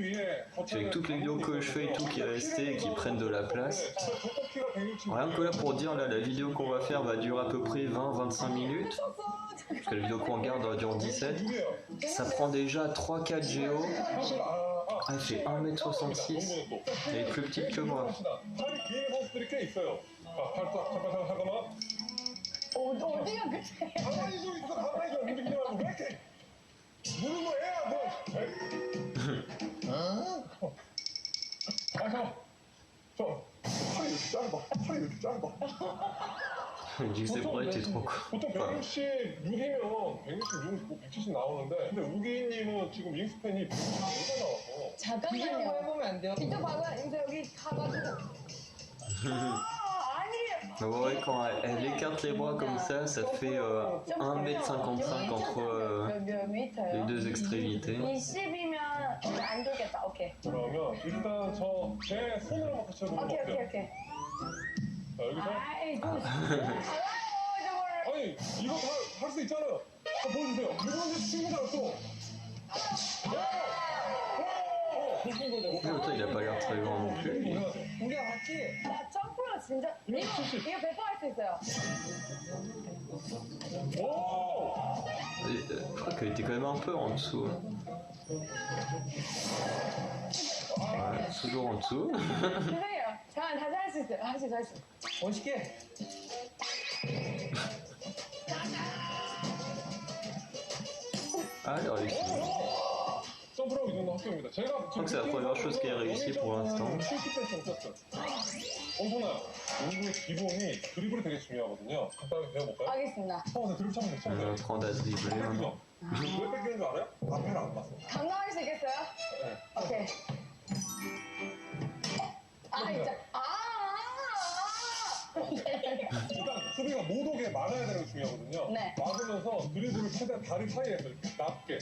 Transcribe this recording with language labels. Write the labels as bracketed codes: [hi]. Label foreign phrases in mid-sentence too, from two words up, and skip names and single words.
[fr] Avec toutes les vidéos que je fais et tout qui est resté et qui prennent de la place. Rien que là pour dire, là, la vidéo qu'on va faire va durer à peu près 20-25 minutes. Parce que la vidéo qu'on regarde dure 17. Ça prend déjà 3-4 géos. Ah, elle fait 1m66. Elle est plus petite que moi. [ko] 팔이 긴 선수들이 꽤 있어요. 잠깐만. 어디가 그래? 가만히 좀 있어. 가만히 좀 움직이지 말고 왜 이렇게 누르고 해야 돼. 잠깐. 저 팔이 이렇게 짧아. [fr] Je dis c'est vrai, t'es trop [ko] 보통 [fr] con. [ko] 166이면 166, 170 나오는데 근데 우기님은 지금 윙스팬이 165가 나와서 잠깐만요. 해보면 안 돼요? 직접 봐봐. 이제 여기 가가지고. 아니. [fr] Mais ouais, quand elle écarte les bras comme ça fait 1m55 entre [ko] 몇 미터요? [fr] les deux extrémités. [ko] 20이면 안 되겠다. 오케이. 그러면 일단 제 손을 한번 같이 해보는 거 오케이. 어때요? 자, 여기서 아이 좀 달라요 저걸. 아니 이거 다 할 수 있잖아요. 보여주세요. 이번 친구잖아 또. [fr] Putain, il a pas l'air très grand non plus. lui. [ko] 우리가 같이 야 점프가 진짜 이거 100% 할 수 있어요. 오! [fr] Je crois qu'elle était quand même un peu en dessous. Ouais, toujours en dessous. [ko] 죄송해요. 잠깐 다시 할 수 있어요. 할 수 있어. 멋있게 [fr] Alors, Alexis. [ko] 점프라고 이 정도 합격입니다. 제가 [fr] crois que c'est la première chose qui a réussi pour l'instant. [ko] 70cm 쳤어요. 엄청나요. 농구의 기본이 드리블이 되게 중요하거든요. 간단하게 배워볼까요? 알겠습니다. 처음에 드리블 차면 돼. [fr] On va apprendre à dribbler maintenant. [ko] 그죠? 왜 뺏기는 줄 알아요? 앞에를 안 봤어. 감당할 수 있겠어요? 네. 오케이. 아 진짜. 일단 수비가 못 오게 막아야 되는 게 중요하거든요. 네. 막으면서 드리블을 최대한 다리 사이에서 이렇게 낮게